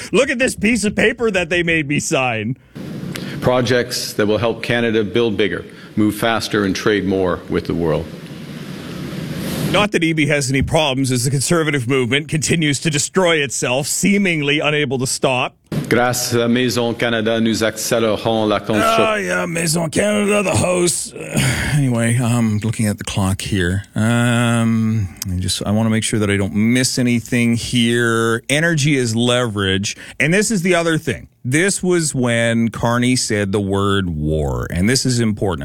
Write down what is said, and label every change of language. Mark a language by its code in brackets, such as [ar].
[en] Look at this piece of paper that they made me sign. Projects that will help Canada build bigger, move faster, and trade more with the world. Not that EB has any problems as the conservative movement continues to destroy itself, seemingly unable to stop. [fr] Grâce à Maison Canada, nous accélérons la construction. [en] Ah, yeah, Maison Canada, the host. Anyway, I'm looking at the clock here. I want to make sure that I don't miss anything here. Energy is leverage. And this is the other thing. This was when Carney said the word war. And this is important.